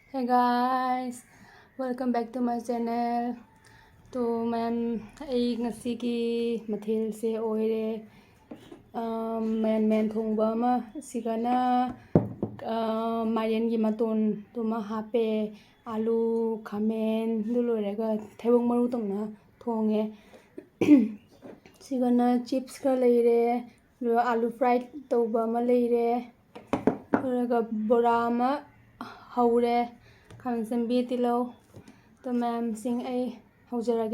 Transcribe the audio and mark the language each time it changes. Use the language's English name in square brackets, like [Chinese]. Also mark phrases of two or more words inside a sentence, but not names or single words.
[English] Hey guys, welcome back to my channel. [Manipuri] तो मैम ngasi mathilse oire mayan thongba ama sigana mayan gi maton tuma hape alu khamen dulorega thebong maru tongna thonge sigana chips ka leire alu fried tawba ama leire oraga bora ama haure khamsambi tilo to ma'am sing ai haujarage.